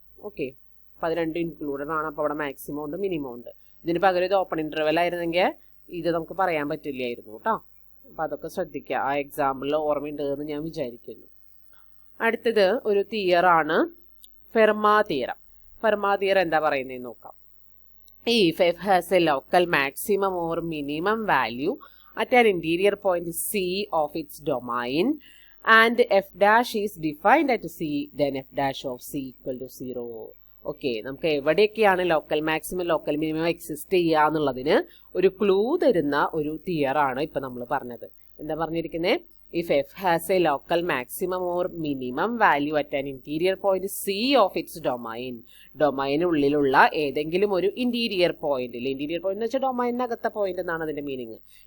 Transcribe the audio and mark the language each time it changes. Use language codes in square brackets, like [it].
[ml] Okay, അപ്പോൾ അത് രണ്ടും ഇൻക്ലൂഡഡ് ആണ്. അപ്പോൾ അവിടെ മാക്സിമം ഉണ്ട് മിനിമം ഉണ്ട്. ഇതിന് പകരം ഇത് ഓപ്പൺ ഇൻ്റർവെൽ ആയിരുന്നെങ്കിൽ ഇത് നമുക്ക് പറയാൻ പറ്റില്ലായിരുന്നു കേട്ടോ. അപ്പോൾ അതൊക്കെ ശ്രദ്ധിക്കുക. ആ എക്സാമ്പിളിൽ ഓർമ്മയുണ്ട് എന്ന് ഞാൻ വിചാരിക്കുന്നു. അടുത്തത് ഒരു തിയറാണ്, ഫെർമാ തിയറം. ഫെർമാ തിയറം എന്താ പറയുന്നതെന്ന് നോക്കാം. [en] If f has a local maximum or minimum value at an interior point C of its domain and f dash is defined at C, then f dash of C equal to 0. [ml] Okay, നമുക്ക് എവിടെയൊക്കെയാണ് local maximum local minimum exist ചെയ്യുക എന്നുള്ളതിന് ഒരു clue തരുന്ന ഒരു തിയറാണ് ഇപ്പം നമ്മൾ പറഞ്ഞത്. എന്താ പറഞ്ഞിരിക്കുന്നത്? [en] if f has a local maximum or minimum value at an interior point C of its [ml] ഡൊമൈനുള്ളിലുള്ള ഏതെങ്കിലും ഒരു ഇന്റീരിയർ പോയിന്റിൽ, ഇന്റീരിയർ പോയിന്റ് എന്ന് വെച്ചാൽ ഡൊമൈനകത്തെ പോയിന്റ് എന്നാണ് അതിന്റെ മീനിങ്.